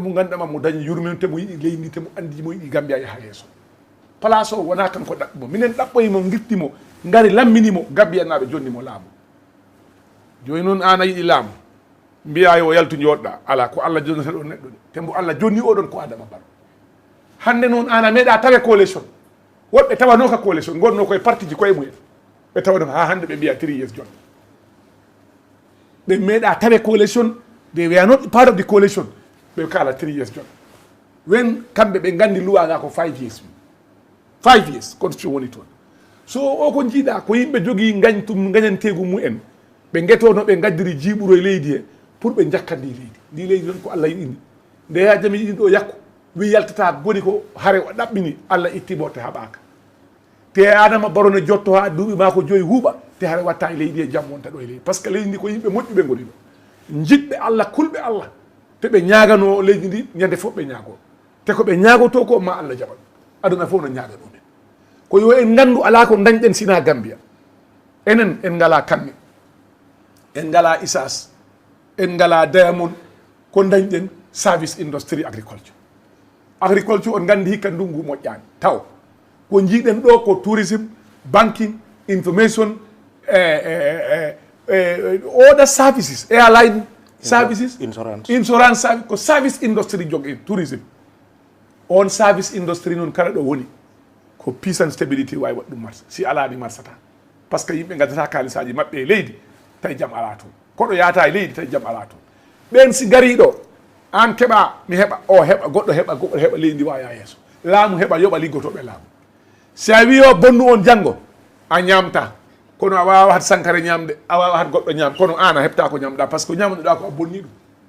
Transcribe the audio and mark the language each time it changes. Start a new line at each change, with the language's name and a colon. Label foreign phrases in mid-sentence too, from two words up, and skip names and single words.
Fula: mo ganduɗama mo dañi yurminte mo yiɗi leydi te mo andi mo yiɗi Gambia yaha yeeso place o wona kanko ɗaɓɓimo minen ɗaɓɓoyimo gittimo ngari lamminimo Gambia naɓe jonni mo laamu joni noon an a yiɗi laamu mbiya yo yaltu joɗɗa ala ko Allah jonnata ɗo neɗɗo de te mbo Allah jonni oɗon ko Adama Barrow hande noon an a meeɗa tawe coalition woɓɓe tawanoka coalition gonno koye parti ji koye mumen ɓe tawano ha hande ɓe mbiya
English: 3 years
Fula: jon ɓe meeɗa tawe coalition
English: they were not part of the coalition
Fula: ɓe kala
English: 3 years
Fula: jon wen kamɓe ɓe gandi luwaga ko
English: 5 years 5 years constitution
Fula: woni toon so o ko jiiɗa ko yimɓe jogui gañantegu mumen ɓe guetono ɓe gaddiri jiiɓuro e leydi he pour ɓe jakkandi ndi leydi noon ko Allah yiɗini ndeya jami yiɗi ɗo yakko wi yaltata goni ko haare o ɗaɓɓini Allah itti morte haɓaka te Adama Barrow ne jotto ha duuɓi ma ko joyi huuɓa te haare watta e leydi e jaam wonta ɗo e leydi
French: par ce que
Fula: leydi ndi ko yimɓe moƴƴuɓe goni ɗo jiɗɓe Allah kulɓe Allah te ɓe ñagano leydi ndi ñande fof ɓe ñaago te ko ɓe ñaagoto ko ma Allah jaɓan aduna fof no ñaaga ɗumen ko yo en gandu ala ko dañɗen sina Gambia enen en ngala kamɓe en ngala isas en ngala diamond ko dañɗen
English: service industry agriculture
Fula: on gandi hikka ndungu moƴƴani taw ko jiiɗen ɗo ko tourisme
English: banking information other services airline services insurance service
Fula: ko
English: service industry
Fula: jogi tourism on
English: service industry
Fula: non kala do woni ko
English: peace and stability
Fula: way waddum mars si ala di marsata
French: parce que
Fula: yimbe ngadata kalisaji mabbe leydi tay jam ala to ko do yata e leydi tay jam ala to ben si gari do an keba mi heba o heba goddo heba leydi waya yeso laamu heba yoba liggotobe laamu si a wi o bonnu on jango a ñamta kono a wawa hat sankare ñamde a wawa hat goddo ñam kono an a hepta ko ñamda parce que ñamduɗa ko a bonni ɗum